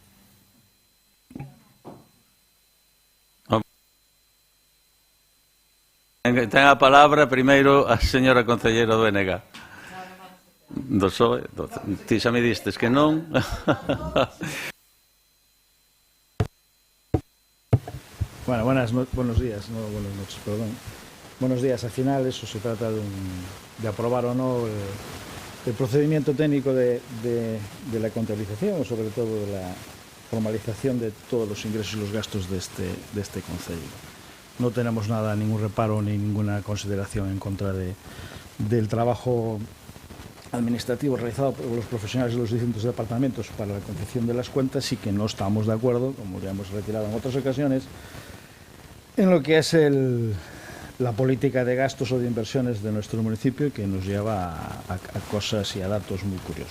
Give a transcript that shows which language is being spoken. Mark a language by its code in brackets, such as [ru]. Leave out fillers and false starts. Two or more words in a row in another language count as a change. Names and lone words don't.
[gl] Ten a palabra primeiro a señora concelleira do BNG. Do PSOE, ti xa me distes que non. [es] Bueno, buenos días, no buenas noches, perdón. Buenos días, al final eso se trata de aprobar o no el procedimiento técnico de la contabilización, sobre todo de la formalización de todos los ingresos y los gastos de este concello. No tenemos nada, ningún reparo ni ninguna consideración en contra del trabajo administrativo realizado por los profesionales de los distintos departamentos para la confección de las cuentas, y que no estamos de acuerdo, como ya hemos retirado en otras ocasiones, en lo que es la política de gastos o de inversiones de nuestro municipio, que nos lleva a cosas y a datos muy curiosos.